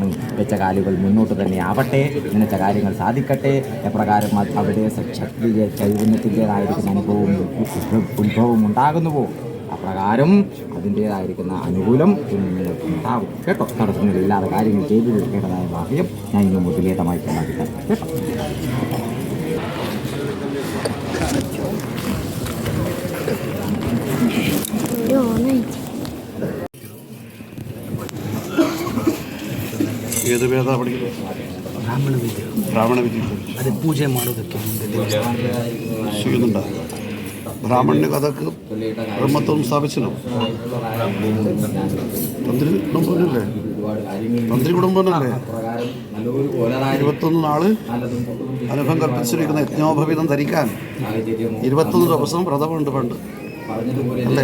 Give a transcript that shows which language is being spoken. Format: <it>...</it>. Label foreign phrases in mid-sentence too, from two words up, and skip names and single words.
<ml>വെച്ച കാലുകൾ മുന്നോട്ട് തന്നെ ആവട്ടെ, നിനച്ച കാര്യങ്ങൾ സാധിക്കട്ടെ. എപ്രകാരം അവിടെ ശക്തി ചൈതന്യത്തിൻ്റേതായിരിക്കുന്ന അനുഭവവും ഉത്ഭവവും ഉണ്ടാകുന്നുവോ അപ്രകാരം അതിൻ്റേതായിരിക്കുന്ന അനുകൂലം നിങ്ങൾക്ക് ഉണ്ടാവും കേട്ടോ. തടസ്സങ്ങളില്ലാതെ കാര്യങ്ങൾ ചെയ്തു തീർക്കേണ്ടതായ ഭാഗ്യം ഞാൻ ഇന്ന് മുതലേതമായിട്ട് ഉണ്ടാക്കിത്തരാം കേട്ടോ.</ml> <kn>ಏದು ವೇದ ಪಡಿಗೆ ಬ್ರಾಹ್ಮಣ ವಿಧಿ ಅದೇ ಪೂಜೆ ಮಾಡೋದಕ್ಕೆ</kn> <ml>ചെയ്യുന്നുണ്ട്. ബ്രാഹ്മണന് കഥക്ക് ബ്രഹ്മത്വം സ്ഥാപിച്ചല്ലോ. തന്ത്രി കുടുംബനല്ലേ, തന്ത്രി കുടുംബനല്ലേ. 21 നാള് അനുഭവം കൽപ്പിച്ചിരിക്കുന്ന യജ്ഞോപവീതം ധരിക്കാൻ 21 ദിവസം വ്രതമുണ്ട് പണ്ട് അല്ലേ.</ml>